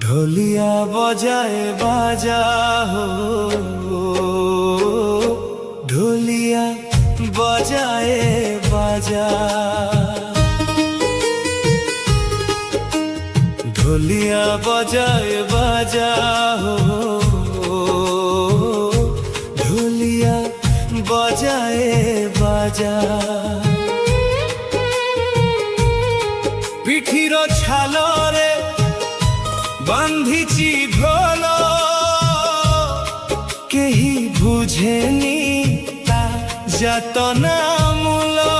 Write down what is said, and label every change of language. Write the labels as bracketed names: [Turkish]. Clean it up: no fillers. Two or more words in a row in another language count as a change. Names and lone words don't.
[Hindi] ढोलिया बजाए बाजा हो, ढोलिया बजाए बाजा, ढोलिया बजाए बाजा हो, ढोलिया बजाए बाजा। [Odia] ପିଠିର ଛାଲରେ ବାନ୍ଧିଛି ଢୋଲ, କେହି ବୁଝେନି ତା ଯାତନା ମୂଳ।